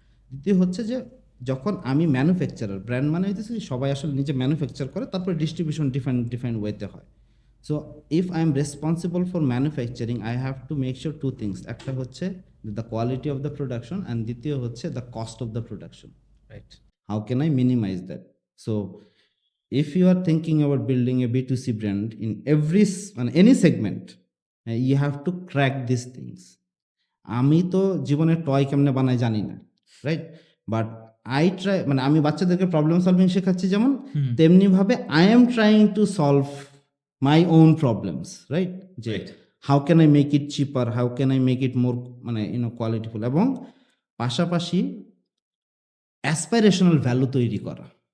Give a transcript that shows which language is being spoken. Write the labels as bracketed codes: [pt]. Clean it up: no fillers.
[bn] দ্বিতীয় হচ্ছে যে যখন আমি ম্যানুফ্যাকচারার, ব্র্যান্ড মানে হইতেছে সবাই আসলে নিজে ম্যানুফ্যাকচার করে, তারপরে ডিস্ট্রিবিউশন ডিফারেন্ট ওয়েতে হয়। [en] So if I am responsible for manufacturing, I have to make sure 2 things. [bn] একটা হচ্ছে [en] The quality of the production, and দ্বিতীয় হচ্ছে the cost of the production, right? How can I minimise that? So if you are thinking about building a B2C brand in every any segment, you have to crack these things. [bn] আমি তো জীবনে toy কেমনে বানাই জানি না, right? But I try, মানে আমি বাচ্চাদেরকে প্রবলেম সলভিং শেখাচ্ছি যেমন, তেমনি ভাবে [en] I am trying to solve my own problems, [bn] right? [en] যে how can I make it cheaper, how can I make it more মানে qualityful, [bn] এবং পাশাপাশি অ্যাসপাইরেশনাল ভ্যালু তৈরি করা।